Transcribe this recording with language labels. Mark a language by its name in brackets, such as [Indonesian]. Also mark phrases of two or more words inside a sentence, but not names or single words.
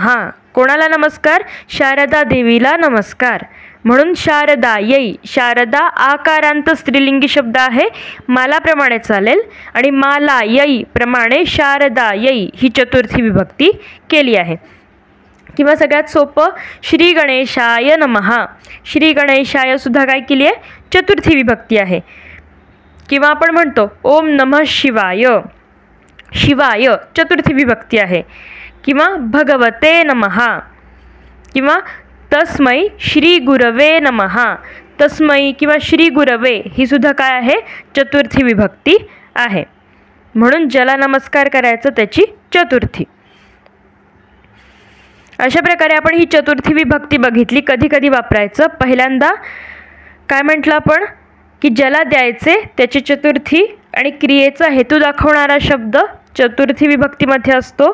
[Marathi] कोणाला नमस्कार? शारदा देवीला नमस्कार. म्हणून शारदायै. शारदा आकारांत स्त्रीलिंगी शब्द आहे, मालाप्रमाणे चालेल. आणि मालायै प्रमाणे शारदायै ही चतुर्थी विभक्ती केली आहे. किंवा सगळ्यात सोपं, [Sanskrit] श्री गणेशाय नमः. श्री गणेशाय [Marathi] सुद्धा काय केली आहे? चतुर्थी विभक्ती आहे. किंवा आपण म्हणतो [Sanskrit] ओम नमः शिवाय. [Marathi] शिवाय चतुर्थी विभक्ती आहे. [Sanskrit] किंवा भगवते नमः. किंवा तस्मै श्री गुरवे नमः. [Marathi] तस्मै किंवा [Sanskrit] श्री गुरवे [Marathi] ही सुद्धा काय आहे? चतुर्थी विभक्ती आहे. म्हणून ज्याला नमस्कार करायचं त्याची चतुर्थी. अशा प्रकारे आपण ही चतुर्थी विभक्ती बघितली. कधी कधी वापरायचं. पहिल्यांदा काय म्हटलं आपण? की ज्याला द्यायचे त्याची चतुर्थी आणि क्रियेचा हेतू दाखवणारा शब्द चतुर्थी विभक्तीमध्ये असतो.